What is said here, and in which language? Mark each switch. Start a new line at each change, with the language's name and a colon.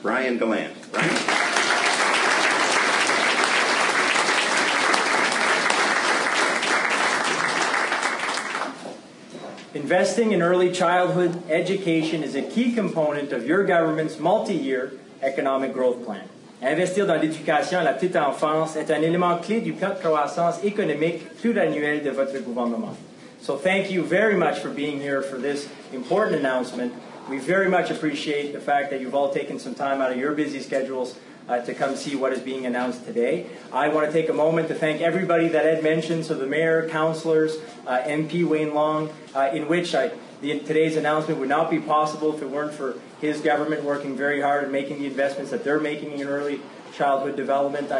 English: Brian Gallant. Brian? Investing in early childhood education is a key component of your government's multi-year economic growth plan.
French: Investir dans l'éducation à la petite enfance est un élément clé du plan de croissance économique pluriannuel de votre gouvernement.
English: So thank you very much for being here for this important announcement. We very much appreciate the fact that you've all taken some time out of your busy schedules to come see what is being announced today. I want to take a moment to thank everybody that Ed mentioned, so the Mayor, councillors, MP Wayne Long, in which today's announcement would not be possible if it weren't for his government working very hard and making the investments that they're making in early childhood development.